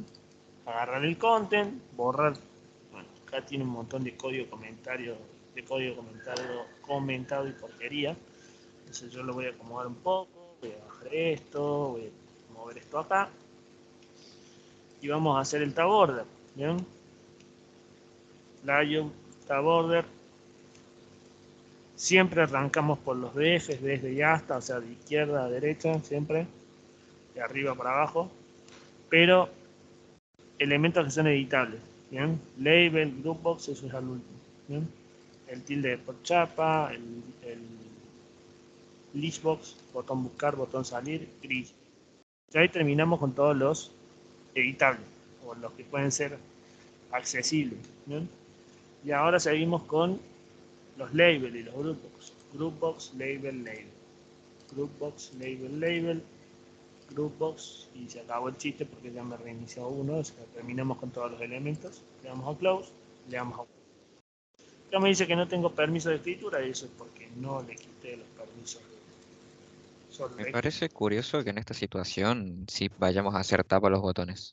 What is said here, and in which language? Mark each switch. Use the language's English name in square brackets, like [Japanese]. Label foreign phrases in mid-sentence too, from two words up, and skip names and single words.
[Spanish] Agarrar el content, borrar. Bueno, acá tiene un montón de código comentado y porquería. Entonces yo lo voy a acomodar un poco, voy a bajar esto, voy a mover esto acá. Y vamos a hacer el [English] tab order. [Spanish] ¿Bien? [English] Layout, tab order. [Spanish] Siempre arrancamos por los DFs, desde y hasta, o sea, de izquierda a derecha, siempre, de arriba para abajo, pero elementos que son editables, ¿bien? [English] Label, groupbox, [Spanish] eso es al último, ¿bien? El tilde por chapa, listbox, botón buscar, botón salir, grilla. Y ahí terminamos con todos los editables, o los que pueden ser accesibles. ¿Bien? Y ahora seguimos con los labels y los groupbox. [English] Groupbox, label, label. Groupbox, label, label. [Spanish] Groupbox, y se acabó el chiste porque ya me reinició uno. O sea, terminamos con todos los elementos. Le damos a close, le damos a OK. Ya me dice que no tengo permiso de escritura y eso es porque no le quité los permisos. Me parece curioso que en esta situación sí vayamos a hacer tapa a los botones.